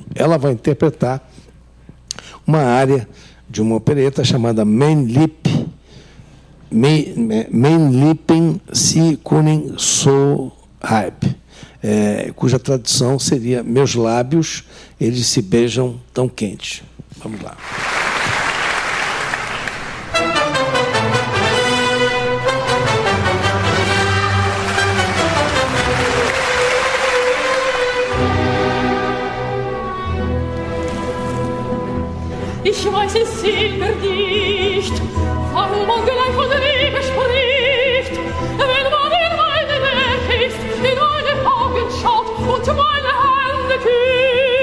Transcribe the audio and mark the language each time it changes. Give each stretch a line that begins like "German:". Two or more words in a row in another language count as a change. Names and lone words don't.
Portuguese: Ela vai interpretar uma área de uma opereta chamada Mein Lippen Sie können so halb, cuja tradução seria Meus lábios, eles se beijam tão quentes. Vamos lá.
German: Ich weiß es selber nicht, warum man gleich von Liebe spricht, wenn man in meine Nähe ist, in meine Augen schaut und meine Hände küsst.